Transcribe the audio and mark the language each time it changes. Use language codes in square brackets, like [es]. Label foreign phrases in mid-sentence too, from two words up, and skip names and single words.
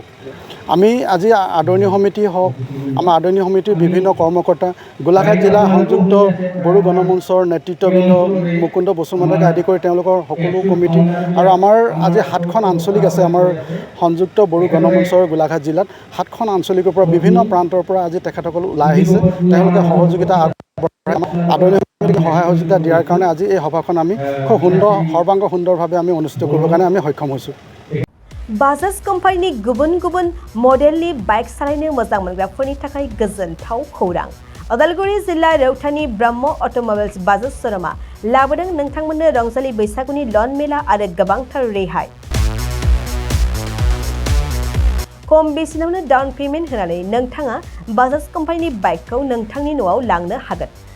[as] আমি আজি আদৰণীয় সমিতি হওক, আমাৰ আদৰণীয় সমিতিৰ বিভিন্ন কৰ্মকৰ্তা, গোলাঘাট জিলা সংযুক্ত বড়ো গণমঞ্চৰ নেতৃত্ববৃন্দ মুকুন্দ বসুমতাৰীকে আদি কৰি তেওঁলোকৰ সকলো কমিটি আৰু আমাৰ আজি 7খন আঞ্চলিক আছে আমাৰ সংযুক্ত বড়ো গণমঞ্চৰ গোলাঘাট জিলাত 7খন আঞ্চলিকৰ পৰা বিভিন্ন প্ৰান্তৰ পৰা আজি তেখেতসকল ওলাই আহিছে। তেওঁলোকে সহযোগিতা আদৰণীয় সহায় সহযোগিতা দিয়াৰ কাৰণে আজি এই সভাখন আমি খুব সৰ্বাংগ সুন্দৰভাৱে আমি অনুষ্ঠিত কৰিবৰ কাৰণে আমি সক্ষম হৈছোঁ। [brx] बाजाज कम्पानिनि गुबुन गुबुन मडेलनि बाइक सालायनो मोजां मोनग्राफोरनि थाखाय गोजोनथाव खौरां। उदालगुरि जिल्ला रौतानि ब्रह्म अट'मबाइल्स बाजाज श'रुमा लाबोदों नोंथांमोननो रंजालि बैसागुनि लन मेला आरो गोबांथार रेहाय। खम बेसेनावनो [en] down payment [brx] होनानै नोंथाङा बाजाज कम्पानिनि बाइकखौ नोंथांनि न'आव लांनो हागोन।